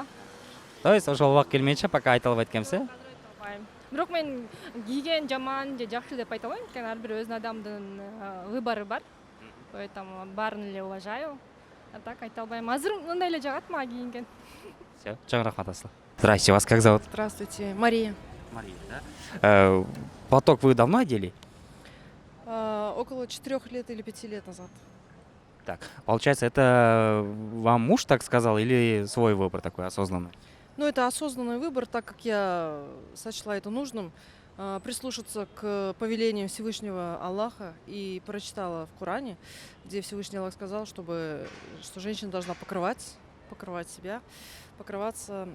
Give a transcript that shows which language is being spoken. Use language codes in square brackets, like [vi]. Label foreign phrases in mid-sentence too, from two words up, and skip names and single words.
[ru] То есть [ky] ошол убак келмейинче пока айта албайт экенсиз, э? Албайм. Бирок мен кийген жаман же жакшы деп айта албайм, анткени ар бир өзүнүн адамдын выбору бар. Поэтому баарын эле уважаю. А так айта албайм. Азыр мындай эле жагат мага кийинген. Всё, чоң рахмат, Асыл. [ru] Здрасте, вас как зовут? Здравствуйте, Мария. Мария, да? Платок вы давно одели? Около 4 лет или 5 лет назад. Так, получается, это вам муж так сказал или свой выбор такой осознанный? Ну, это осознанный выбор, так как я сочла это нужным прислушаться к повелениям Всевышнего Аллаха и прочитала в Коране, где Всевышний Аллах сказал, что женщина должна покрывать себя, покрываться.